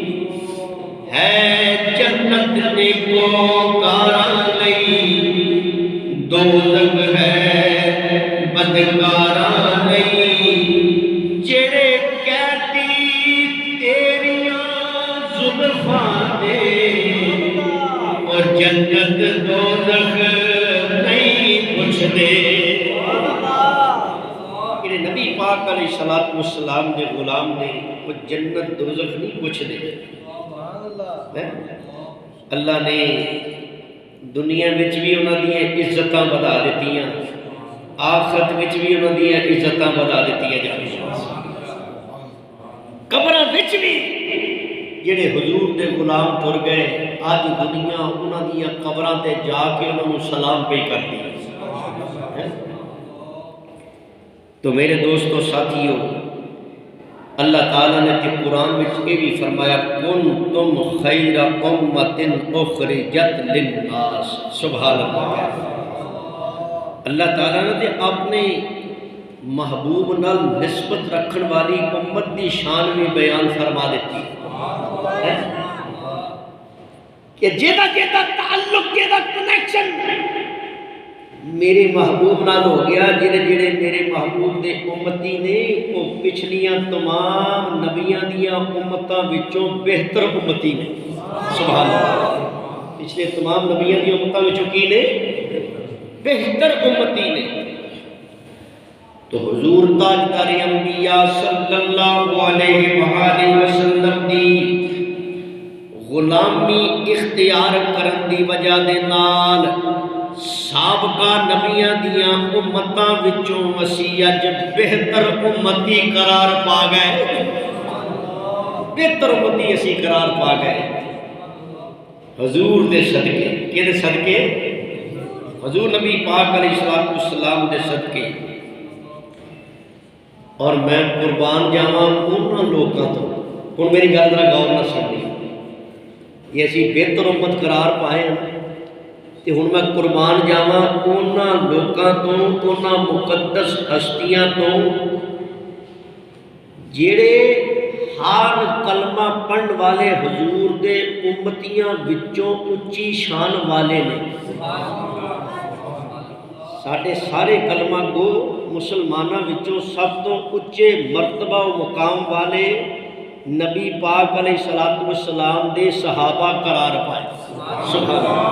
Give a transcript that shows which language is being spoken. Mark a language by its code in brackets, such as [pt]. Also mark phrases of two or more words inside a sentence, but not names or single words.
[pa] ہے جنت نیکو کاراں لئی، دوزخ ہے بدکاراں لئی، جڑے قیدی تیریاں زلفاں دے، اور جنت دوزخ نہیں پوچھدے۔ کہ نبی پاک [ar] علیہ الصلوۃ والسلام [pa] دے غلام نے وہ جنت دوزخ نہیں پوچھدے۔ اللہ نے دنیا وچ بھی انہاں دیاں عزتاں بڑھا دتیاں، آخرت وچ بھی انہاں دیاں عزتاں بڑھا دتیاں جانیاں۔ قبراں وچ بھی جڑے حضور دے غلام تر گئے اج دنیا انہاں دیاں قبراں تے جا کے انہاں نوں سلام پہ کرتی ہے۔ [ur] تو میرے دوستو ساتھیو، اللہ تعالیٰ نے کہ قرآن میں یہ بھی فرمایا [ar] کنتم خیر امت اخرجت للناس، سبحان اللہ۔ [pa] اللہ تعالیٰ نے اپنے محبوب نال نسبت رکھن والی امت دی شان بھی بیان فرما دیتی کہ جیدہ تعلق جیدہ کنیکشن میرے محبوب نال ہو گیا، جڑے میرے محبوب دے امتی نے وہ پچھلیاں تمام نبیاں دیاں امتاں وچوں بہتر امتی نے، [ar] سبحان اللہ۔ [pa] پچھلے تمام نبیاں دیاں امتاں وچوں کی نے؟ بہتر امتی نے۔ تو حضور تاجدار انبیاء [ar] صلی اللہ علیہ وآلہ وسلم [pa] دی غلامی اختیار کرن دی وجہ دے نال سابقہ نبیاں دیاں امتاں وچوں اسی اج بہتر امتی قرار پا گئے، بہتر امتی اسی قرار پا گئے حضور دے صدقے۔ کدے صدقے؟ حضور نبی پاک [ar] علیہ السلام [pa] دے صدقے۔ اور میں قربان جاواں انہاں لوکاں تو، ہن میری گل ذرا غور نال سنی، یہ اسی بہتر امت قرار پائے ہیں تے ہن میں قربان جاواں انہاں لوکاں تو، انہاں مقدس ہستیاں تو جڑے ہر کلمہ پڑھن والے حضور دے امتیاں وچوں اچھی شان والے نے۔ ساڈے سارے کلمہ گو مسلماناں وچوں سب تو اچھے مرتبہ و مقام والے نبی پاک [ar] علیہ السلام [pa] دے صحابہ قرار پائے، [ar] سبحان اللہ۔